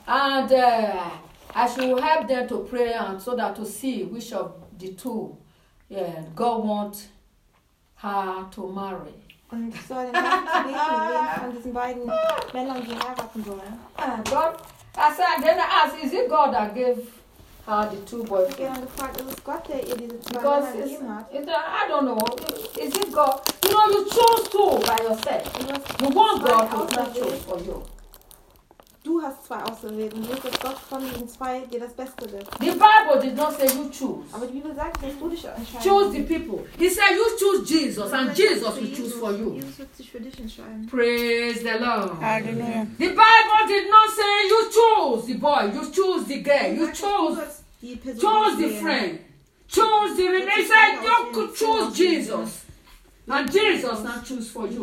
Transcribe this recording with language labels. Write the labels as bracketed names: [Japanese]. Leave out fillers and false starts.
[English] And I should help them to pray and so that to see which of the two God wants her to marry. [German] Und so den Namen zu lesen, wen von diesen beiden Männern sie heiraten sollen. [English] I said, then I asked, is it God that gave the two boyfriends. Because it's, I don't know. Is it God? You know, you chose two by yourself. You want God to choose for you. [German] du hast zwei Auserwählten. Du bist doch von den zwei, der das Beste will. [English] The Bible did not say you choose. [German] Aber die Bibel sagt, dass du dich entscheidest. [English] Choose the people. He said you choose Jesus and Jesus will choose for you. [German] Jesus wird sich für dich entscheiden. [English] Praise the Lord. Hallelujah. The Bible did not say you choose the boy, you choose the girl, you choose the friend, choose the relationship. He said you could choose Jesus. And Jesus now choose for you.